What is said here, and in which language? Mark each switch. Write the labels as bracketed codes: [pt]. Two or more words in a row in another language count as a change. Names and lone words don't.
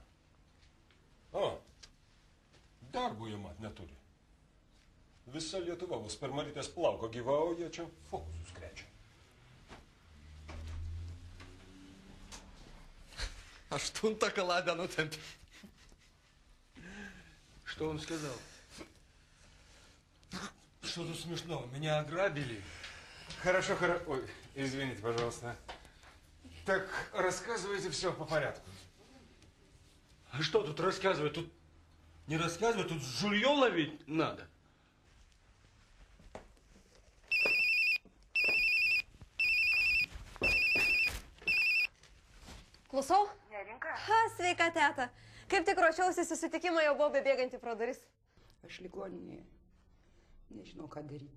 [lt] O, darbo jie mat neturi. Visa Lietuva bus per Marytės plauko gyva, o jie čia fokusus krečia. Aštuntą kaladę nutempė. [ru] Что он сказал? Что тут смешного? Меня ограбили. Хорошо, хорошо. Ой, извините, пожалуйста. Так, рассказывайте все по порядку. А что тут рассказывать? Тут не рассказывать, тут жулье ловить надо. [lt] Klausau? Nerinka? Ha, sveika, teta. Kaip tik ruošiausi susitikimą, jau buvau bebėganti pro duris. Aš ligoninėje. Nežinau, ką daryti.